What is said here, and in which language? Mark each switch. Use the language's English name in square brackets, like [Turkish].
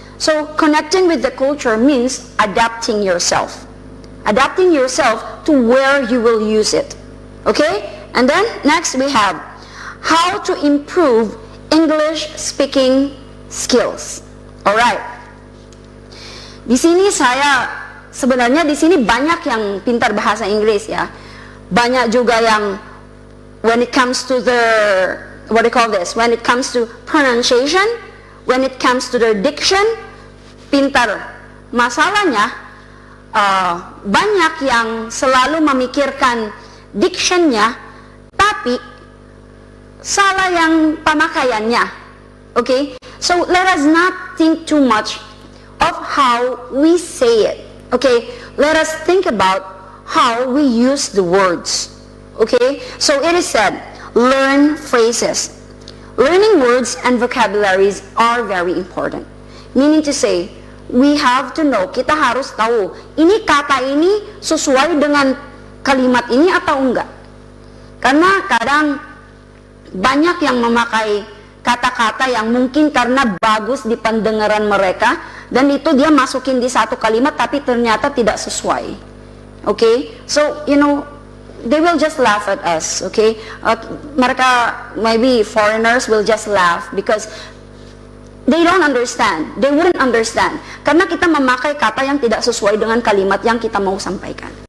[English] So connecting with the culture means adapting yourself. Adapting yourself to where you will use it. Okay? And then next we have how to improve English speaking skills. Alright. [Indonesian] Di sini sebenarnya di sini banyak yang pintar bahasa Inggris ya. Banyak juga yang [English] when it comes to the when it comes to pronunciation, when it comes to the diction, [Indonesian] pintar. Masalahnya banyak yang selalu memikirkan dictionnya, tapi salah yang pemakaiannya. [English] Okay, so let us not think too much of how we say it. Okay, let us think about how we use the words. Okay, so it is said, learn phrases. Learning words and vocabularies are very important. Meaning to say, we have to know, [Indonesian] kita harus tahu, ini kata ini sesuai dengan kalimat ini atau enggak. Karena kadang banyak yang memakai kata-kata yang mungkin karena bagus di pendengaran mereka, dan itu dia masukin di satu kalimat tapi ternyata tidak sesuai. [English] Okay, so you know, they will just laugh at us. Okay, mereka maybe foreigners will just laugh because they don't understand, they wouldn't understand [Indonesian] karena kita memakai kata yang tidak sesuai dengan kalimat yang kita mau sampaikan.